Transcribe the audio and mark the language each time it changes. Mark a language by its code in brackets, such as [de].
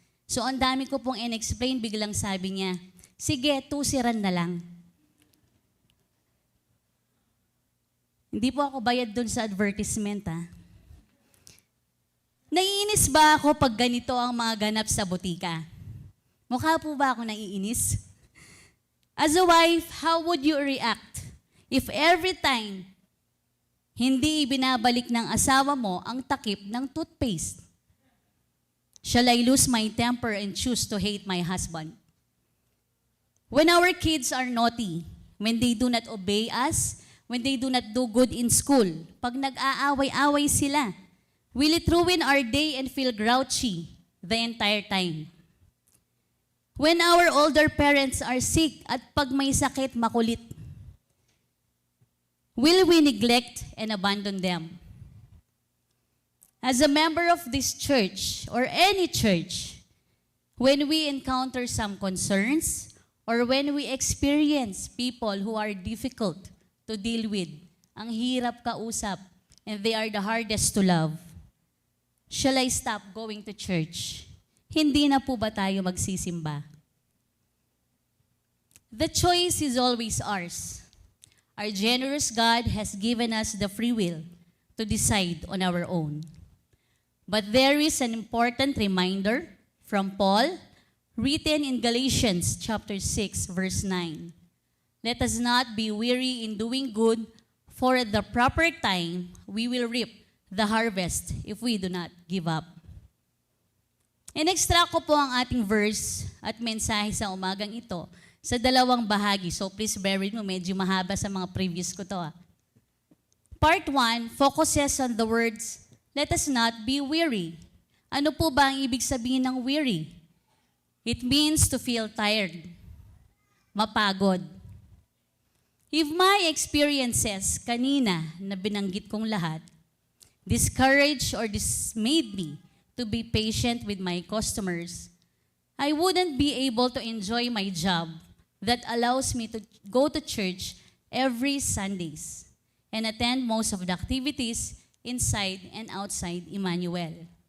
[tl] So ang dami ko pong in-explain, biglang sabi niya, sige, tusiran na lang. Hindi po ako bayad dun sa advertisement, ha? Naiinis ba ako pag ganito ang mga ganap sa butika? Mukha po ba ako naiinis? [en] As a wife, how would you react if every time [tl] hindi ibinabalik ng asawa mo ang takip ng toothpaste? [en] Shall I lose my temper and choose to hate my husband? When our kids are naughty, when they do not obey us, when they do not do good in school, [tl] pag nag-aaway-away sila, [en] will it ruin our day and feel grouchy the entire time? When our older parents are sick [tl] at pag may sakit, makulit, [en] will we neglect and abandon them? As a member of this church or any church, when we encounter some concerns or when we experience people who are difficult to deal with, [tl] ang hirap kausap, [en] and they are the hardest to love, shall I stop going to church? [tl] Hindi na po ba tayo magsisimba? [en] The choice is always ours. Our generous God has given us the free will to decide on our own. But there is an important reminder from Paul, written in Galatians chapter 6, verse 9. Let us not be weary in doing good, for at the proper time we will reap the harvest if we do not give up. [tl] In-extract ko po ang ating verse at mensahe sa umagang ito sa dalawang bahagi. [en] So please bear with me, [tl] medyo mahaba sa mga previous ko to. [en] Part 1 focuses on the words, let us not be weary. [tl] Ano po ba ang ibig sabihin ng weary? [en] It means to feel tired, [tl] mapagod. [en] If my experiences [tl] kanina na binanggit kong lahat, [en] discouraged or dismayed me to be patient with my customers, I wouldn't be able to enjoy my job that allows me to go to church every Sundays and attend most of the activities inside and outside Emmanuel.